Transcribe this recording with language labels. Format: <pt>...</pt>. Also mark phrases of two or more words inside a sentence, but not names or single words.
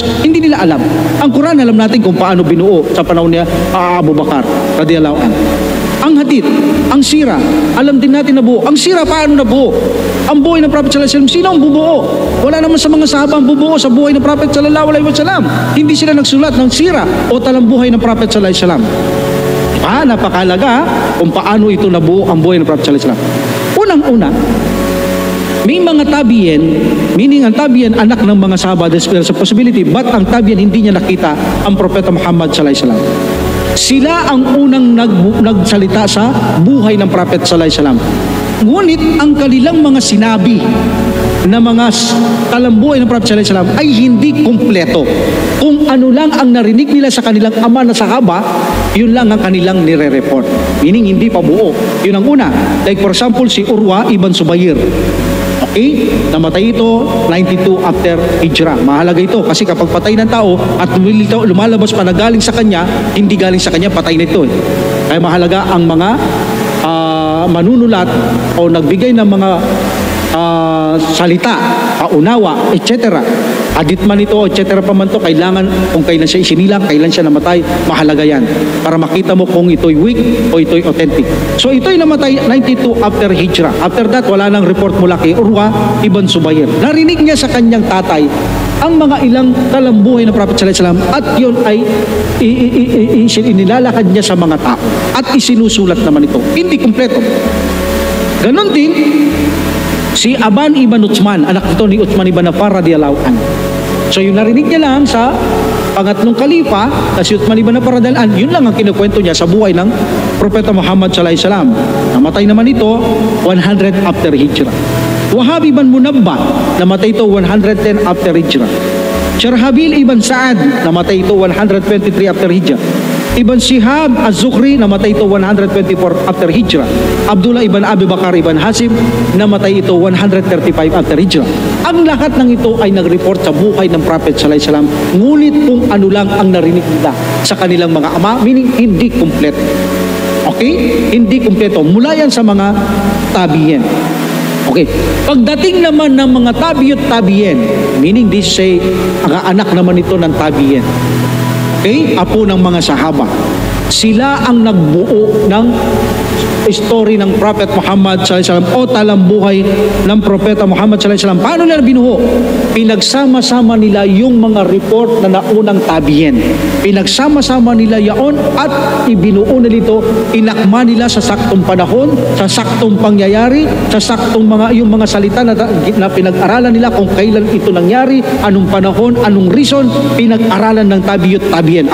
<tl>Hindi nila alam. Ang Quran, alam natin kung paano binuo sa panahon niya Abu Bakar</tl> <ar>رضي الله عنه.</ar> <tl>Ang hadith, ang sira, alam din natin na buo. Ang sira, paano nabuo? Ang buhay ng Prophet</tl> <ar>صلى الله عليه وسلم,</ar> <tl>sino ang bubuo? Wala naman sa mga sahaba ang bubuo sa buhay ng Prophet</tl> <ar>صلى الله عليه وسلم.</ar> <tl>Hindi sila nagsulat ng sira o talambuhay ng Prophet</tl> <ar>صلى الله عليه وسلم.</ar> <tl>Napakalaga kung paano ito nabuo ang buhay ng Prophet</tl> <ar>صلى الله عليه وسلم.</ar> <tl>Unang-una, may mga tabiin, meaning ang tabiin anak ng mga sahaba,</tl> <en>there's a possibility,</en> <tl>but ang tabiin hindi niya nakita ang Propeta Muhammad</tl> <ar>صلى الله عليه وسلم.</ar> <tl>Sila ang unang nagsalita sa buhay ng Prophet</tl> <ar>صلى الله عليه وسلم.</ar> <tl>Ngunit ang kanilang mga sinabi na mga talambuhay ng Prophet</tl> <ar>صلى الله عليه وسلم</ar> <tl>ay hindi kumpleto. Kung ano lang ang narinig nila sa kanilang ama na sahaba, yun lang ang kanilang nire-report. Meaning hindi pa buo. Yun ang una.</tl> <en>Like for example,</en> <tl>si Urwa ibn Zubayr. Okay? Namatay ito 92</tl> <en>after Hijrah.</en> <tl>Mahalaga ito kasi kapag patay ng tao at lumalabas pa na galing sa kanya, hindi galing sa kanya, patay na ito Kaya mahalaga ang mga manunulat o nagbigay ng mga salita, paunawa, etc. Hadith man ito, etc. pa man to, kailangan kung kailan siya isinilang, kailan siya namatay, mahalaga yan. Para makita mo kung ito'y weak o ito'y authentic. So ito'y namatay 92</tl> <en>after Hijrah. After that,</en> <tl>wala nang report mula kay Urwa ibn Zubayr. Narinig niya sa kanyang tatay ang mga ilang talambuhay ng Prophet</tl> <ar>صلى الله عليه وسلم</ar> <tl>at yun ay inilalakad niya sa mga tao at isinusulat naman ito. Hindi kumpleto. Ganon din si Aban ibn Uthman, anak ito ni Uthman ibn Affan</tl> <ar>رضي الله عنه.</ar> <tl>So yung narinig niya lang sa pangatlong kalipa, si Uthman ibn Affan</tl> <ar>رضي الله عنه,</ar> <tl>yun lang ang kinukwento niya sa buhay ng Propeta Muhammad</tl> <ar>صلى الله عليه وسلم.</ar> <tl>Namatay naman ito 100</tl> <en>after Hijrah.</en> <tl>Wahab ibn Munabbah, namatay ito 110</tl> <en>after Hijrah.</en> <tl>Sharhabil ibn Sa'ad, namatay ito 123</tl> <en>after Hijrah.</en> <tl>Ibn Shihab Az-Zuhri, namatay ito 124</tl> <en>after Hijrah.</en> <tl>Abdullah ibn Abi Bakar ibn Hasim, namatay ito 135</tl> <en>after Hijrah.</en> <tl>Ang lahat ng ito ay nag-report sa buhay ng Prophet</tl> <ar>صلى الله عليه وسلم.</ar> <tl>Ngunit kung ano lang ang narinig nila sa kanilang mga ama, meaning hindi kompleto. Okay? Hindi kompleto. Mula yan sa mga tabi'in. Okay. Pagdating naman ng mga tabi'ut-tabi'in,</tl> <en>meaning this say,</en> <tl>anak naman ito ng tabi'in. Okay? Apo ng mga sahaba. Sila ang nagbuo ng story ng Prophet Muhammad</tl> <ar>صلى الله عليه وسلم</ar> <tl>o talambuhay ng Propeta Muhammad</tl> <ar>صلى الله عليه وسلم.</ar> <tl>Paano nila binuo? Pinagsama-sama nila yung mga report na naunang tabi'in. Pinagsama-sama nila yaon at ibinuo nila ito, inakma nila sa saktong panahon, sa saktong pangyayari, sa saktong yung mga salita na pinag-aralan nila kung kailan ito nangyari, anong panahon, anong reason, pinag-aralan ng tabi'ut-tabi'in.</tl>